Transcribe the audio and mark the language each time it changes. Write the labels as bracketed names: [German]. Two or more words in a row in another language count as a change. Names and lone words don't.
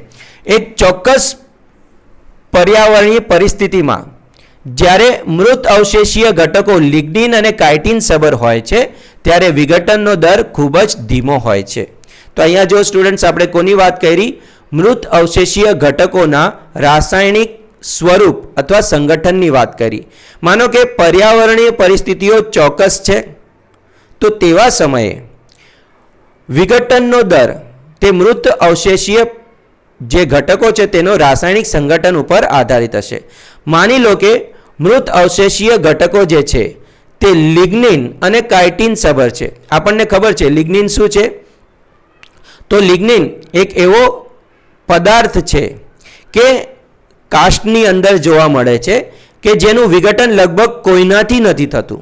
[Gujarati] એક ચોક્કસ પર્યાવરણીય પરિસ્થિતિ માં જ્યારે મૃત અવશેષીય ઘટકો લિગ્નિન અને કાઇટિન સભર હોય છે ત્યારે વિઘટનનો દર ખૂબ જ ધીમો હોય છે। તો અહીંયા જો સ્ટુડન્ટ્સ આપણે કોની વાત કરી? મૃત અવશેષીય ઘટકોના રાસાયણિક સ્વરૂપ અથવા સંગઠનની વાત કરી। માનો કે પર્યાવરણીય પરિસ્થિતિઓ ચોક્કસ છે તો તેવા સમયે વિઘટનનો દર તે મૃત અવશેષીય જે ઘટકો છે તેનો રાસાયણિક સંગઠન ઉપર આધારિત હશે. માની લો કે મૃત અવશેષીય ઘટકો જે છે તે લિગ્નિન અને કાઇટિન સભર છે. આપણને ખબર છે લિગ્નિન શું છે, તો લિગ્નિન એક એવો પદાર્થ છે કે કાસ્ટની અંદર જોવા મળે છે કે જેનું વિઘટન લગભગ કોઈનાથી નથી થતું.